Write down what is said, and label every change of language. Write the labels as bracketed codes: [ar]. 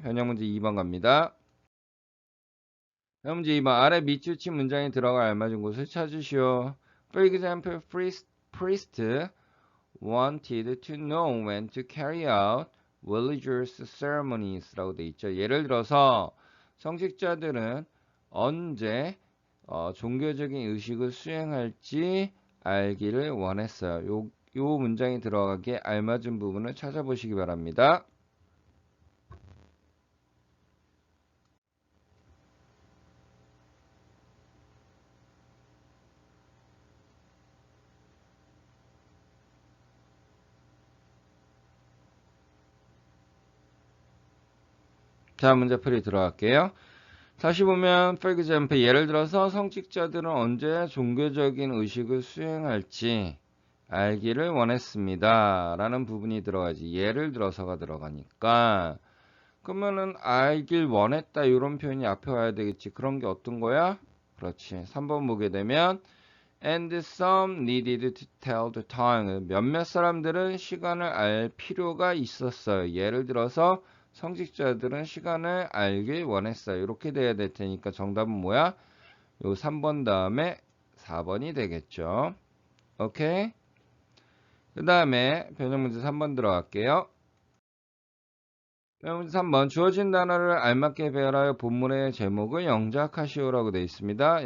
[ko] 변형 문제 2번 갑니다. 변형 문제 2번 아래 밑줄친 문장에 들어갈 알맞은 곳을 찾으시오. [en] For example, priest wanted to know when to carry out religious ceremonies [ko] 라고 돼 있죠. 예를 들어서 성직자들은 언제 종교적인 의식을 수행할지 알기를 원했어요. 요 문장이 들어가기에 알맞은 부분을 찾아보시기 바랍니다. 자, 문제풀이 들어갈게요. 다시 보면 for example 예를 들어서 성직자들은 언제 종교적인 의식을 수행할지 알기를 원했습니다. 라는 부분이 들어가지. 예를 들어서가 들어가니까 그러면은 알길 원했다 이런 표현이 앞에 와야 되겠지. 그런 게 어떤 거야? 그렇지. 3번 보게 되면 [en] and some needed to tell the time. [ko] 몇몇 사람들은 시간을 알 필요가 있었어요. 예를 들어서 성직자들은 시간을 알길 원했어요. 이렇게 돼야 될 테니까 정답은 뭐야? 요 3번 다음에 4번이 되겠죠. 오케이? 그 다음에 변형 문제 3번 들어갈게요. 변형 문제 3번 주어진 단어를 알맞게 배열하여 본문의 제목을 영작하시오라고 되어 있습니다.